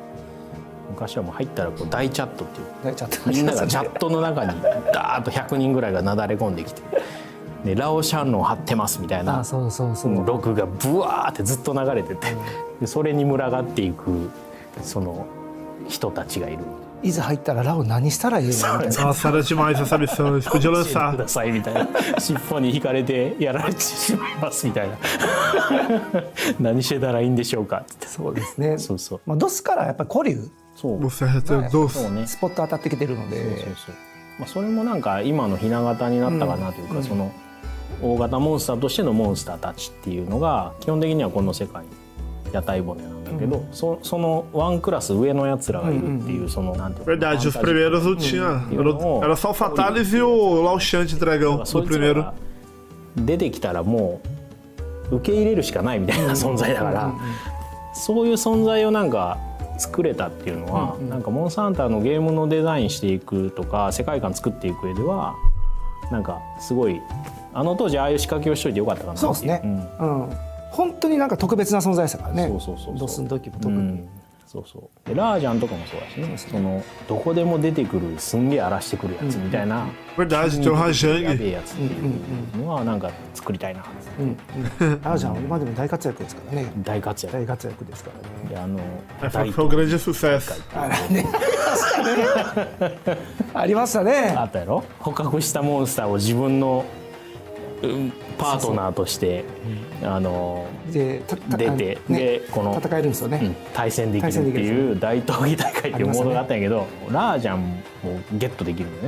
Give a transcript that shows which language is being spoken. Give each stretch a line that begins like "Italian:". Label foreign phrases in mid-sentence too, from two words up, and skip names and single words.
Japanese: 昔はもう入ったらこう大チャットっていうみんながチャットの中にダーッと100人ぐらいがなだれ込んできて、でラオシャンロン張ってますみたいなログがブワーってずっと流れてて、でそれに群がっていくその人たちがいる。いざ入ったらラオ何したらいいのみたいな。
Portuguese: Nossa, era demais essa missão. Podia lançar.
Japanese: くださいみたいな。尻尾に引かれてやられてしまいますみたいな。何してたらいいんでしょうかって。そうですね。そうそう。まあドスからやっぱり古流。そう。スポット当たってきてるので。まあそれもなんか今のひな形になったかなというか、その大型モンスターとしてのモンスターたちっていうのが基本的にはこの世界屋台骨なんだけど、そのワンクラス上のやつらがいるっていうそのなんていうか。
Portuguese: Verdade, os primeiros não tinha. Era só o Fatalis e o Laotian de dragão do primeiro.
Japanese: 出てきたらもう受け入れるしかないみたいな存在だから、そういう存在をなんか作れたっていうのは、なんかモンスターハンターのゲームのデザインしていくとか世界観作っていく上ではなんかすごいあの当時ああいう仕掛けをしといてよかったかなっていう。そうですね。本当になんか特別な存在でしたからね。ドスの時も特に。そうそう。でラージャンとかもそうだしね。そのどこでも出てくるすんげえ荒らしてくるやつみたいな。
Portuguese: Verdade, tem um Rajang.
Japanese: やべえやつっていうのはなんか作りたいな。ラージャンは今でも大活躍ですからね。大活躍ですからね。で
Portuguese: Foi um grande sucesso.
Japanese: ありましたね。あったやろ。捕獲したモンスターを自分のパートナーとして出てでこの戦えるんですよね。対戦できるっていう大闘技大会っていうモードがあったんやけど、ラージャンもゲットできるのね。